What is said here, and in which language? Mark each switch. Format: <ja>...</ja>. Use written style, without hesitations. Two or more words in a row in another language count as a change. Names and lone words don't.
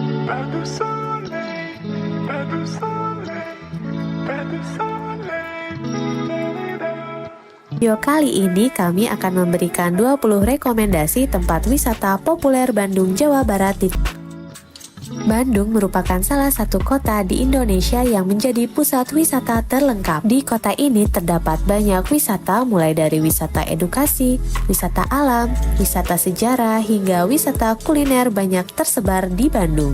<fr>pas de soleil, pas de soleil, pas de soleil.</fr> <id>Video kali ini kami akan memberikan 20 rekomendasi tempat wisata populer Bandung, Jawa Barat. Bandung merupakan salah satu kota di Indonesia yang menjadi pusat wisata terlengkap. Di kota ini terdapat banyak wisata mulai dari wisata edukasi, wisata alam, wisata sejarah, hingga wisata kuliner banyak tersebar di Bandung.</id>